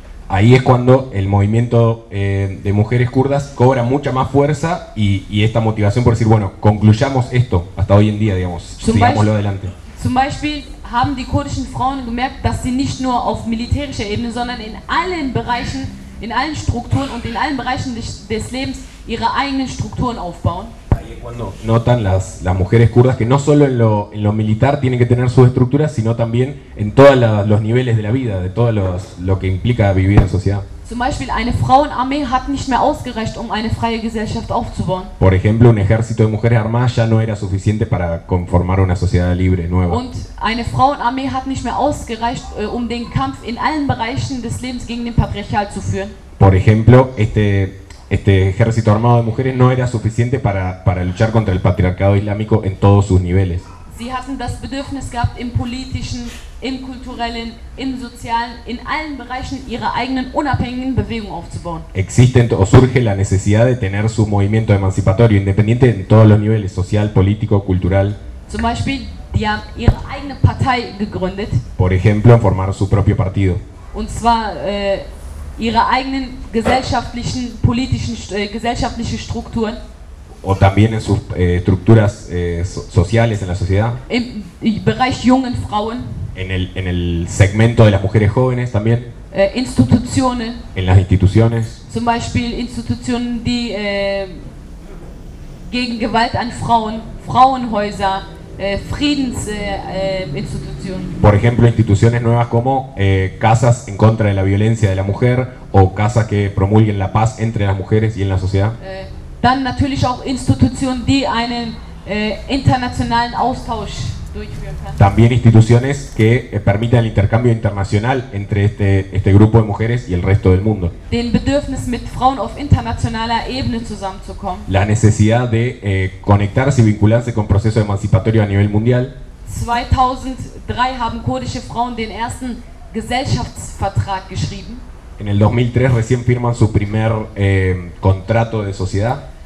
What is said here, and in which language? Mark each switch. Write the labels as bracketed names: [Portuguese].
[Spanish] Ahí es cuando el movimiento de mujeres kurdas cobra mucha más fuerza y esta motivación por decir, bueno, concluyamos esto hasta hoy en día, digamos, sigámoslo adelante. [German] Zum Beispiel haben die kurdischen Frauen gemerkt, dass sie nicht nur auf militärischer Ebene, sondern in allen Bereichen, in allen Strukturen und in allen Bereichen des Lebens ihre eigenen Strukturen aufbauen. [Spanish] Cuando notan las mujeres kurdas que no solo en lo militar tienen que tener sus estructuras, sino también en todos los niveles de la vida, de todo lo que implica vivir en sociedad. [German] Zum Beispiel eine Frauenarmee hat nicht mehr ausgereicht, um eine freie Gesellschaft aufzubauen. [Spanish] Por ejemplo, un ejército de mujeres armadas ya no era suficiente para conformar una sociedad libre nueva. [German] Und eine Frauenarmee hat nicht mehr ausgereicht, um den Kampf in allen Bereichen des Lebens gegen den Patriarchat zu führen. [Spanish] Por ejemplo, este ejército armado de mujeres no era suficiente para luchar contra el patriarcado islámico en todos sus niveles. [German] Sie hatten das Bedürfnis gehabt, im politischen, im kulturellen, im sozialen, in allen Bereichen ihre eigenen unabhängigen Bewegungen aufzubauen. [Spanish] Existe o surge la necesidad de tener su movimiento emancipatorio independiente en todos los niveles, social, político, cultural. [German] Zum Beispiel, die haben ihre eigene Partei gegründet. [Spanish] Por ejemplo, formaron su propio partido. [German] Und zwar ihre eigenen gesellschaftlichen, politischen, gesellschaftliche Strukturen. [Spanish] O también en sus estructuras sociales en la sociedad. [German] Im Bereich jungen Frauen. [Spanish] En el segmento de las mujeres jóvenes también. Instituciones. En las instituciones. [German] Zum Beispiel Institutionen, die gegen Gewalt an Frauen, Frauenhäuser, Friedensinstitutionen. [Spanish] Por ejemplo, instituciones nuevas como casas en contra de la violencia de la mujer o casas que promulguen la paz entre las mujeres y en la sociedad. [German] Dann natürlich auch Institutionen, die einen internationalen Austausch durchführen können. [Spanish] También instituciones que permitan el intercambio internacional entre este grupo de mujeres y el resto del mundo. [German] Den Bedürfnis, mit Frauen auf internationaler Ebene zusammenzukommen. [Spanish] La necesidad de conectarse y vincularse con procesos emancipatorios a nivel mundial. [German] 2003 haben kurdische Frauen den ersten Gesellschaftsvertrag geschrieben. [Spanish] En el 2003 recién firman su primer contrato de sociedad.